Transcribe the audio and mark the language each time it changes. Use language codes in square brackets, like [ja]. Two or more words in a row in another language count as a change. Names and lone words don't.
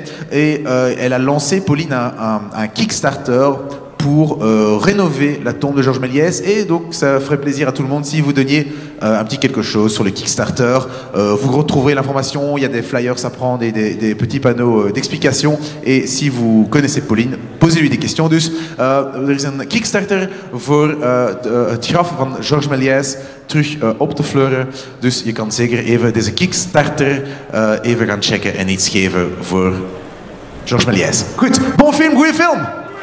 [fr] Et elle a lancé, Pauline, un Kickstarter pour rénover la tombe de Georges Méliès. Et donc, ça ferait plaisir à tout le monde si vous donniez un petit quelque chose sur le Kickstarter. Vous retrouverez l'information, il y a des flyers à prendre et des petits panneaux d'explication. Et si vous connaissez Pauline, posez-lui des questions. [nl] Dus, er is een Kickstarter voor het graf van Georges Méliès terug op te fleuren. Dus je kan zeker even deze Kickstarter even gaan checken en iets geven voor Georges Méliès. Goed, [fr] bon film, [nl] goeie film!